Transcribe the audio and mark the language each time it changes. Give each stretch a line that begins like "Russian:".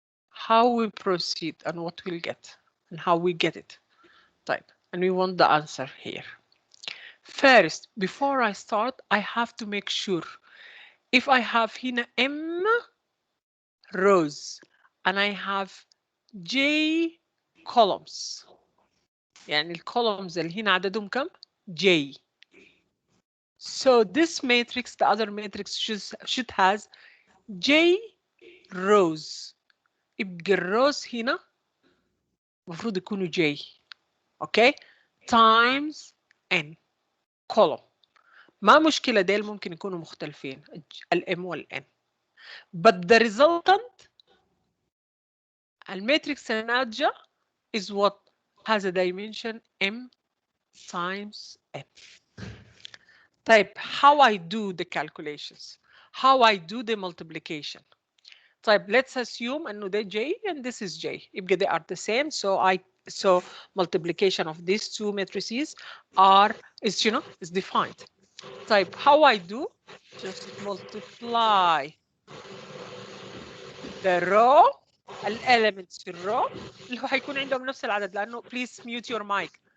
English: How we proceed and what we'll get and how we get it. Type, and we want the answer here. First, before I start, I have to make sure if I have here M rows and I have J columns.
Arabic: يعني الcolumns اللي هنا عددهم كم؟ J.
English: So this matrix, the other matrix should has J rows.
Arabic: يبقى الروز هنا المفروض يكونوا J.
English: Okay? Times N column.
Arabic: ما مشكلة ديل ممكن يكونوا مختلفين الM والN.
English: But the resultant
Arabic: الماتريكس الناتجة
English: is what has a dimension M times N.
Arabic: طيب
English: how I do the calculations, how I do the multiplication.
Arabic: طيب
English: let's assume
Arabic: انه ده
English: J and this is J.
Arabic: يبقى
English: they are the same, so multiplication of these two matrices is defined.
Arabic: طيب
English: how I do? Just multiply the row
Arabic: الاليمنتس في الرو اللي هو هيكون عندهم نفس العدد لانه
English: please mute your mic.